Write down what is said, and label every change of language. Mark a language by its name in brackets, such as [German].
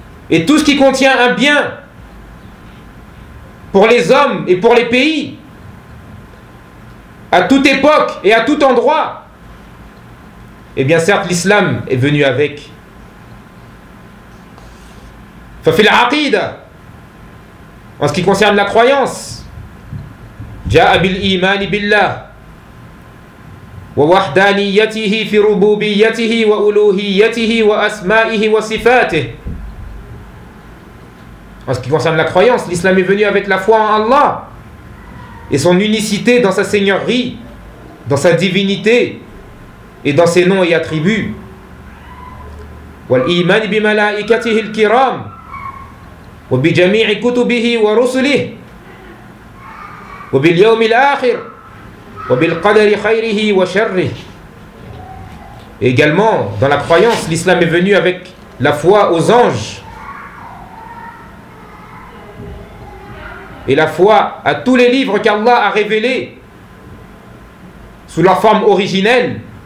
[French] Et tout ce qui contient un bien pour les hommes et pour les pays, à toute époque et à tout endroit, et bien certes l'islam est venu avec. [Arabic] ففي العقيدة [French] en ce qui concerne la croyance, [Arabic] جاء بالإيمان بالله ووحدانيته في ربوبيته وألوهيته وأسمائه وصفاته. [French] En ce qui concerne la croyance, l'islam est venu avec la foi en Allah et son unicité dans sa seigneurie, dans sa divinité et dans ses noms et attributs. [Arabic] والإيمان بملائكته الكرام وبجميع كتبه ورسله وباليوم الآخر وبالقدر خيره وشره. [French] Également, dans la croyance, l'islam est venu avec la foi aux anges et la foi à tous les livres qu'Allah a révélés sous leur forme originelle.